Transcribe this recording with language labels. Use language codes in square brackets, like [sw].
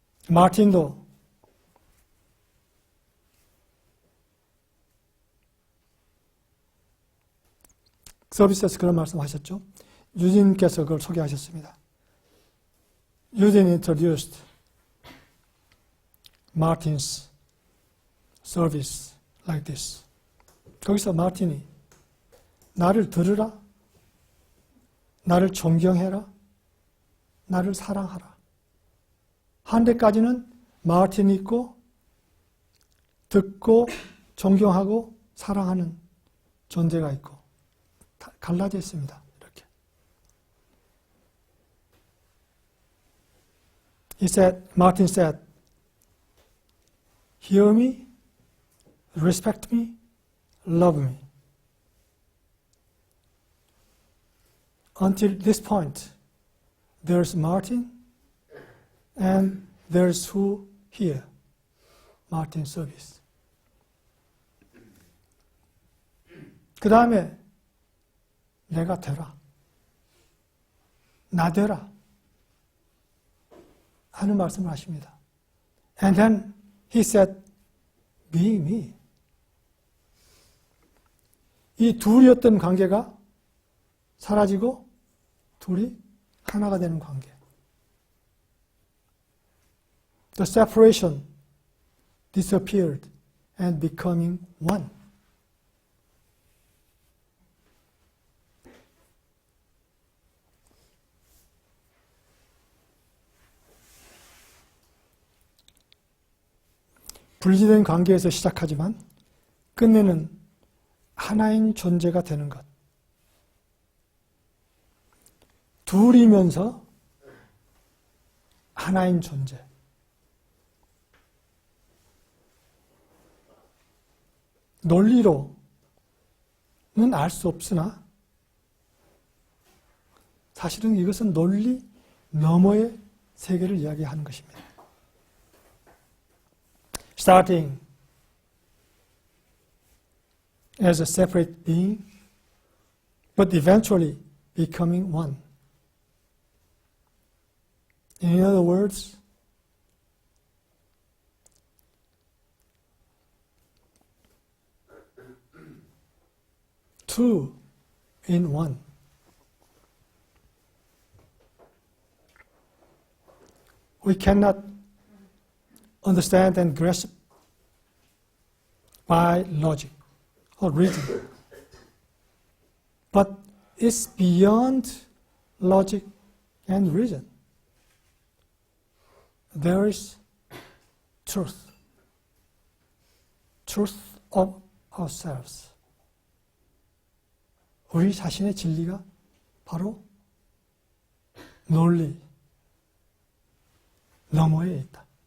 [ko] 마틴도 서비스에서 그런 말씀하셨죠. 유진께서 그걸 소개하셨습니다. [en] 유진 introduced Martin's service like this. [ko] 거기서 마틴이 나를 들으라, 나를 존경해라, 나를 사랑하라. 한 데까지는 마틴이 있고 듣고 존경하고 사랑하는 존재가 있고 갈라져 있습니다. 이렇게. [en] Martin said, hear me, respect me, love me. Until this point, there's Martin and there's who here, Martin service. [ko] 그 다음에 내가 되라, 나 되라 하는 말씀을 하십니다. [en] And then he said, be me. [ko] 이 둘이었던 관계가 사라지고 둘이 하나가 되는 관계. [en] The separation disappeared and becoming one. [ko] 분리된 관계에서 시작하지만 끝내는 하나인 존재가 되는 것. 둘이면서 하나인 존재. 논리로는 알 수 없으나 사실은 이것은 논리 너머의 세계를 이야기하는 것입니다. [en] Starting as a separate being, but eventually becoming one. In other words, two in one. We cannot understand and grasp by logic or reason, but it's beyond logic and reason. There is truth, truth of ourselves. [ko] 우리 자신의 진리가 바로 논리 너머에 있다.